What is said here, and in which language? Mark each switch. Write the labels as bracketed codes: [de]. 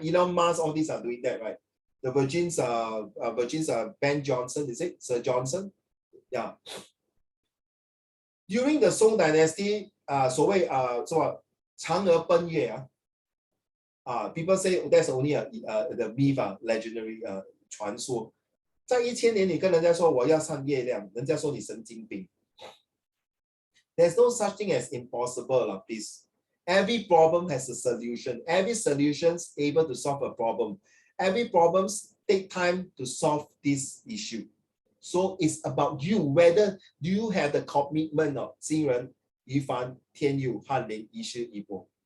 [en] Elon Musk, all these are doing that, right? The Virgin's Ben Johnson, is it? Sir Johnson? Yeah. During the Song Dynasty, [zh] 所谓嫦娥奔月 [en] people say that's only the myth legendary 传说。 [zh] 在1000年，你跟人家说我要上月亮，人家说你神经病。 [en] There's no such thing as impossible, please. Every problem has a solution. Every solution is able to solve a problem. Every problem take time to solve this issue. So it's about you, whether do you have the commitment of 新人、于凡、天佑、翰林、医师、一波.